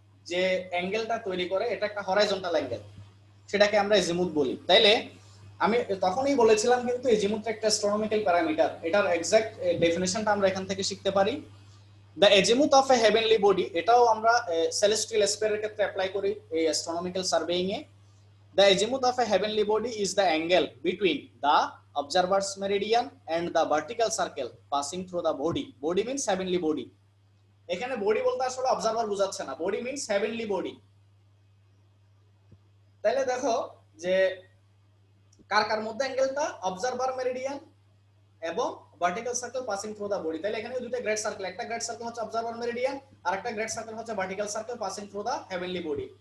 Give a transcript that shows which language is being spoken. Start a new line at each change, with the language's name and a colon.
Bangla: যে অ্যাঙ্গেলটা তৈরি করে এটা একটা হরাইজন্টাল অ্যাঙ্গেল, সেটাকে আমরা এজিমুথ বলি। তাইলে আমি তখনই বলেছিলাম কিন্তু এজিমুথ একটা অ্যাস্ট্রোনমিক্যাল প্যারামিটার, এটার এক্সাক্ট ডেফিনেশনটা আমরা এখান থেকে শিখতে পারি।
English: the azimuth of a heavenly body,
Bangla: এটাও আমরা সেলেস্টিয়াল স্পেয়ারের ক্ষেত্রে অ্যাপ্লাই করি এই astronomical surveying A.
English: The azimuth of a heavenly body is the angle between the observer's meridian and the vertical circle passing through the body. Body means heavenly body.
Bangla: এখানে body বলতে আসলে observer বোঝাচ্ছে না,
English: Body means heavenly body.
Bangla: তাহলে দেখো যে কার কার মধ্যে অ্যাঙ্গেলটা, observer Meridien এবং
English: Vertical circle passing through the body.
Bangla: তাহলে এখানে দুটো গ্রেড সার্কেল, একটা গ্রেড সার্কেল হচ্ছে অবজারভার মেরিডিয়ান আর একটা গ্রেড সার্কেল হচ্ছে
English: Vertical circle passing through the heavenly body.